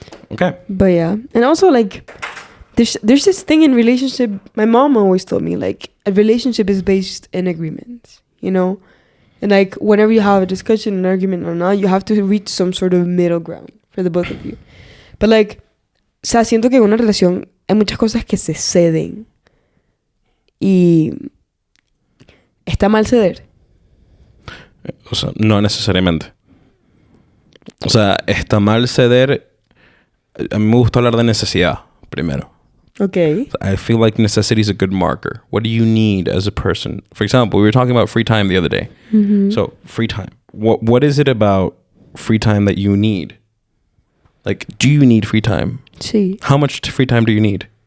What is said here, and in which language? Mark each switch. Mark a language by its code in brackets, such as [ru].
[en] Okay. But yeah, and also, like, there's this thing in relationship. My mom always told me, like, a relationship is based in agreements, and like, whenever you have a discussion, an argument or not, you have to reach some sort of middle ground for the both of you. But like, [es] o sea, siento que en una relación hay muchas cosas que se ceden y está mal ceder. O sea, no necesariamente. O sea, está mal ceder. A mí me gusta hablar de necesidad primero. [en] Okay. I feel like necessity is a good marker. What do you need as a person? For example, we were talking about free time the other day. So, free time. What is it about free time that you need? Like, do you need free time? [es] Sí. [en] How much free time do you need?